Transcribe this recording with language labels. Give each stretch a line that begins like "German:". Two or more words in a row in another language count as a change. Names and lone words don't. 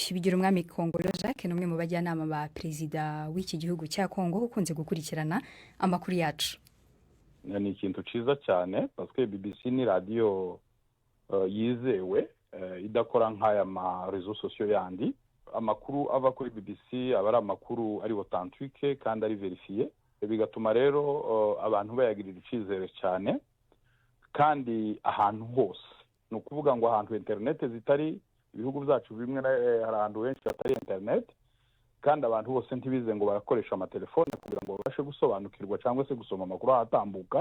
Kinyarwanda: Bigira umwami Kongolo Jacques n'umwe mu bajyanama ba perezida w'iki gihugu cya Kongo ukunze gukurikirana amakuru yacu. Ni ikintu ciza cyane
French: parce que
Kinyarwanda: BBC ni radio yizewe idakora nk'aya ma
French: réseaux sociaux
Kinyarwanda: yandi. Amakuru ava kuri BBC aba ari amakuru ari authentique kandi ari verifié. bigatuma rero abantu bayagirira icyizere cyane kandi ahantu hose. Ni ukuvuga ngo ahantu internet zitari, ibihugu byacu bimwe hari ahantu henshi hatari internet, kandi abantu bose ntibize ngo barakoresha amatelefone kugira ngo babashe gusobanukirwa cyangwa se gusoma amakuru ahatambuka.